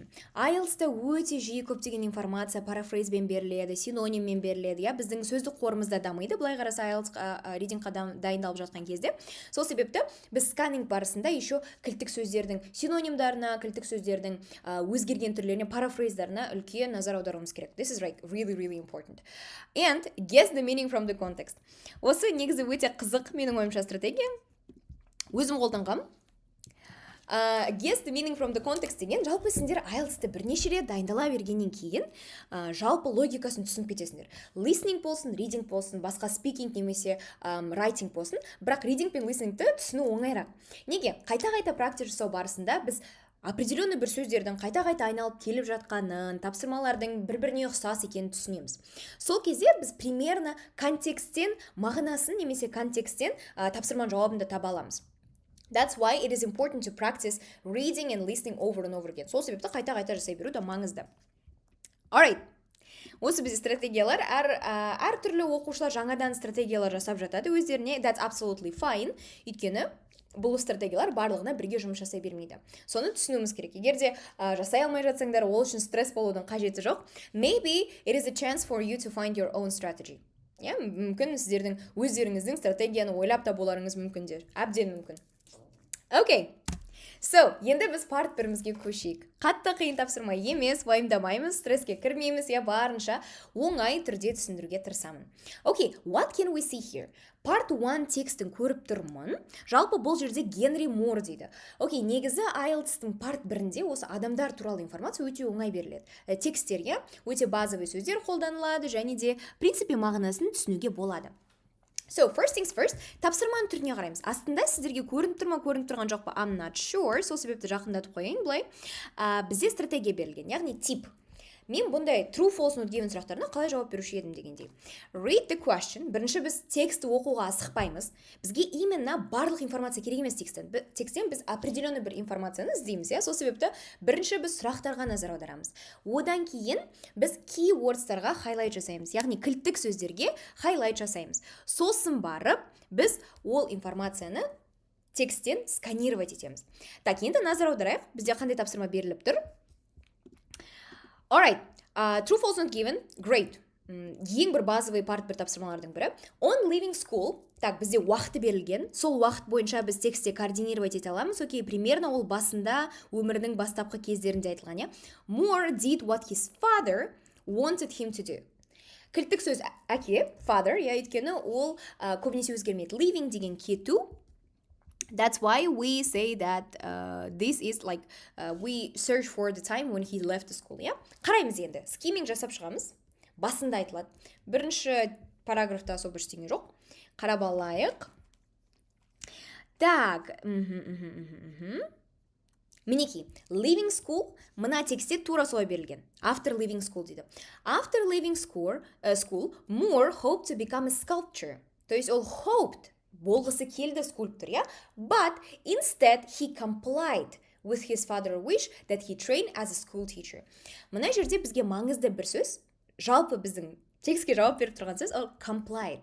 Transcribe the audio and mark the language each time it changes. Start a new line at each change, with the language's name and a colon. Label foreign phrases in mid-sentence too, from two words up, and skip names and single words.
Kazakh: IELTS-та өте жиі көптеген информация парафрейзбен беріледі, синониммен беріледі. Біздің сөздік қорымызда дамиды, былай қараса IELTS readingқа дайындалып жатқан кезде. Сол себепті біз сканинг барысында еще кілттік сөздердің синонимдарына, кілттік сөздердің өзгерген түрлеріне, парафрейздарына үлкен назар аударуымыз керек.
English: This is really important. And guess the meaning from the context.
Kazakh: Осы негізі өте қызық менің ойымша стратегия. Өзім қолданғам.
English: Guess the meaning from the context
Kazakh: деген жалпы сендер IELTS-ты бірнеше рет дайындала бергеннен кейін жалпы логикасын түсініп кетесіңдер. Listening болсын, reading болсын, басқа speaking немесе writing болсын, бірақ reading пен listening-ті түсіну оңайырақ. Неге? Қайта-қайта практика жасау барысында біз определенный бір сөздердің қайта-қайта айналып келіп жатқанын, тапсырмалардың бір-біріне ұқсас екенін түсінеміз. Сол кезде біз примерно контекстен мағынасын немесе контекстен тапсырманың жауабын да таба аламыз.
English: That's why it is important to practice reading and listening over and over again.
Kazakh: Сол себепті қайта-қайта жасай беру да маңызды.
English: Alright.
Kazakh: Осы бізде стратегиялар, әр түрлі оқушылар жаңадан стратегиялар жасап жатады өздеріне.
English: That's absolutely fine.
Kazakh: Өйткені бұл стратегиялар барлығына бірге жұмыс жасай бермейді. Соны түсінуіміз керек. Егер де жасай алмай жатсаңдар, ол үшін стресс болудың қажеті жоқ.
English: Maybe it is a chance for you to find your own strategy.
Kazakh: Мүмкін сіздердің өздеріңіздің стратегияны ойлап табуларыңыз мүмкіндер. Әбден мүмкін. Окей. So, енді біз парт бірімізге көшейік. Қатты қиын тапсырма емес, уайымдамаймыз, стресске кірмейміз, барынша оңай түрде түсіндіруге тырысамын. Окей,
English: what can we see here? Part 1
Kazakh: текстін көріп тұрмын. Жалпы бұл жерде Генри Мор дейді. Окей, негізі IELTS-тың парт 1-де осы адамдар туралы информация өте оңай беріледі. Тексттерге өте базовый сөздер қолданылады және де принципе мағынасын түсінуге болады.
English: So, first things first,
Kazakh: тапсырманың түріне қараймыз. Астында сіздерге көрініп тұрған жоқ па?
English: I'm not sure.
Kazakh: Сол себепті жақындатып қойайын, бұлай. Бізде стратегия берілген, яғни тип. мен бұндай
English: true, false, not given
Kazakh: сұрақтарына қалай жауап беруші едім дегендей.
English: Read the question.
Kazakh: Бірінші біз текстті оқуға асықпаймыз. Бізге именно барлық информация керек емес текстен. Текстен біз определенный бір информацияны іздейміз, Сол себепті бірінші біз сұрақтарға назар аударамыз. Одан кейін біз keywords-тарға highlight жасаймыз, яғни кілттік сөздерге highlight жасаймыз. Сосын барып біз ол информацияны текстен сканировать етеміз. Так, енді назар аударайық. Бізде қандай тапсырма беріліп тұр?
English: Alright, true, false, not given, great.
Kazakh: Ең бір базовый part бір тапсырмалардың бірі.
English: On leaving school,
Kazakh: так, бізде уақыты берілген. Сол уақыт бойынша біз текстте координировать ете аламыз. Окей, примерно ол басында өмірінің бастапқы кездерінде айтылған,
English: Moore did what his father wanted him to do.
Kazakh: Кілттік сөз әке, father, өйткені ол көбінесе өзгермейді. Leaving деген кету.
English: That's why we say that this is like we search for the time when he left the school,
Kazakh: Қараймыз енді. Skimming жасап шығамыз. Басында айтылады. Бірінші параграфта особо ештеңе жоқ. Қарап алайық. Так. Мінекей,
English: leaving school,
Kazakh: мына текстте тура солай берілген.
English: After leaving school
Kazakh: дейді.
English: After leaving school, Moore hoped to become a sculptor.
Russian: То есть
Kazakh: ол hoped, болғысы келді скульптор,
English: But instead he complied with his father's wish that he trained as a school teacher.
Kazakh: Мына жерде бізге маңызды бір сөз, жалпы біздің текстке жауап беріп тұрған сөз, ол complied.